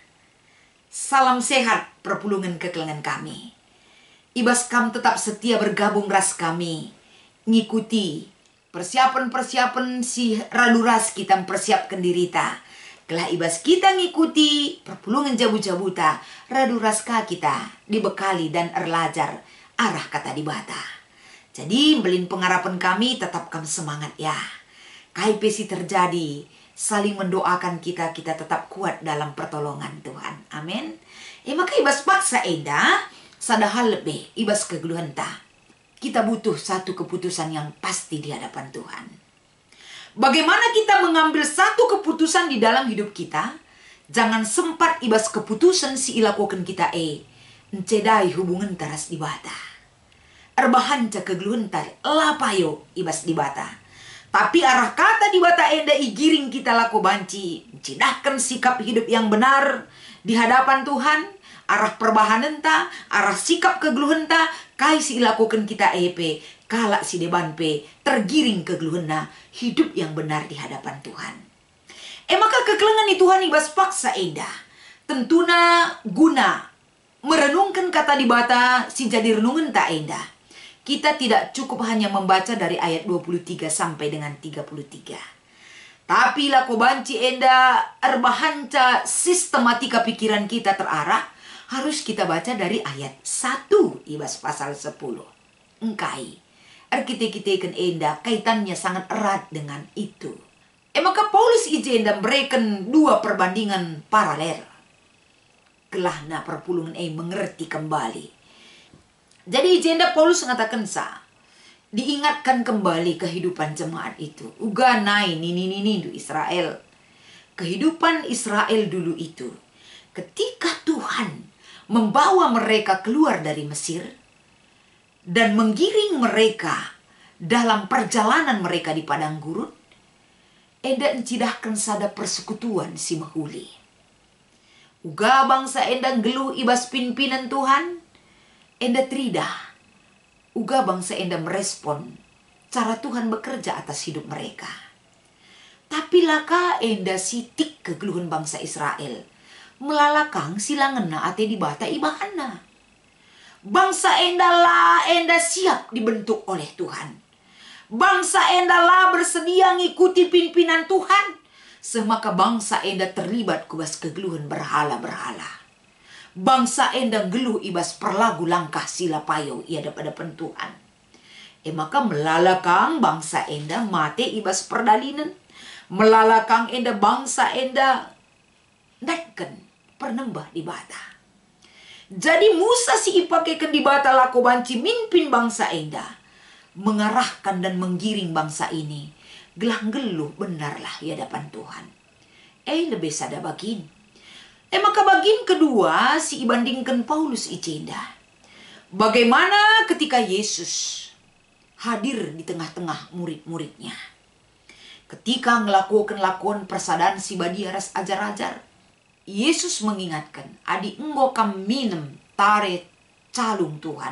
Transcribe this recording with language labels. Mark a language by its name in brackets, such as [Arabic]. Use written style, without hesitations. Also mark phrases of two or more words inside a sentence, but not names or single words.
[Batak Karo] Salam sehat perpulungan kekelangan kami. Ibas kam [Indonesian] tetap setia bergabung [Batak Karo] ras kami. Ngikuti persiapan-persiapan si raduras kita mempersiapkan dirita. Kelah ibas kita ngikuti perpulungan jabu-jabuta. Raduras [Indonesian] kita dibekali dan [Batak Karo] erlajar arah kata dibata. Jadi belin pengharapan kami tetap kam semangat ya. Kai pesi terjadi. [Indonesian] Saling mendoakan kita tetap kuat dalam pertolongan Tuhan. Amin. [Batak Karo] Maka ibas paksa enda, sadahal lebih ibas kegeluhan ta. [Indonesian] Kita butuh satu keputusan yang pasti di hadapan Tuhan. Bagaimana kita mengambil satu keputusan di dalam hidup kita? [Batak Karo] Jangan sempat ibas keputusan [Indonesian] si ilakukan kita [Batak Karo] encedai hubungan taras dibata. Erbahan ca kegeluhan ta lapayo ibas dibata. Tapi arah kata di bata enda igiring kita laku banci. [Indonesian] Cidahkan sikap hidup yang benar di hadapan Tuhan. [Batak Karo] Arah perbahanan ta, arah sikap kegeluhan ta. Kai si lakukan kita kalak si deban tergiring kegeluhan na. [Indonesian] Hidup yang benar di hadapan Tuhan. [Batak Karo] Maka kekelengan Tuhan ibas paksa enda. Tentuna guna merenungkan kata di bata si jadi renungan ta enda. [Indonesian] Kita tidak cukup hanya membaca dari ayat 23 sampai dengan 33. [Batak Karo] Tapi lako banci enda erbahanca sistematika pikiran kita terarah. [Indonesian] Harus kita baca dari ayat 1 ibas pasal 10. [Batak Karo] Engkai. Arkite-kiteken enda [Indonesian] kaitannya sangat erat dengan itu. Maka Paulus ijenda berikan dua perbandingan paralel. [Batak Karo] Kelahna perpulungan [Indonesian] mengerti kembali. Jadi jenda Paulus mengatakan diingatkan kembali kehidupan jemaat itu. [Batak Karo] Uga nai nini Israel. [Indonesian] Kehidupan Israel dulu itu, ketika Tuhan membawa mereka keluar dari Mesir dan menggiring mereka dalam perjalanan mereka di padang gurun, [Batak Karo] enda encidahkan sada persekutuan si mahuli. Uga bangsa enda geluh ibas pimpinan Tuhan, enda tridah. Uga bangsa enda [Indonesian] merespon cara Tuhan bekerja atas hidup mereka. [Batak Karo] Tapi laka enda sitik kegeluhan bangsa Israel, melalakang silangena ate di bata ibahana. [Indonesian] Bangsa enda siap dibentuk oleh Tuhan. Bangsa enda bersedia ngikuti pimpinan Tuhan. [Batak Karo] Semaka bangsa enda terlibat kubas kegeluhan berhala-berhala. Bangsa enda geluh ibas perlagu langkah sila payo ia depan Tuhan. Maka melalakang bangsa enda mate ibas perdalinan. Melalakang enda bangsa enda natken pernembah di bata. Jadi Musa si ipakekan di bata lako banci mimpin bangsa enda, [Indonesian] mengarahkan dan menggiring bangsa ini [Batak Karo] gelah geluh [Indonesian] benarlah di hadapan Tuhan. [Batak Karo] Lebih sada bagin. Maka bagin kedua si ibandingkan Paulus icenda. [Indonesian] Bagaimana ketika Yesus hadir di tengah-tengah murid-muridnya. [Batak Karo] Ketika ngelakukan lakuan persadaan si badi aras ajar-ajar, [Indonesian] Yesus mengingatkan, [Batak Karo] adi enggo kam minem tare calung Tuhan.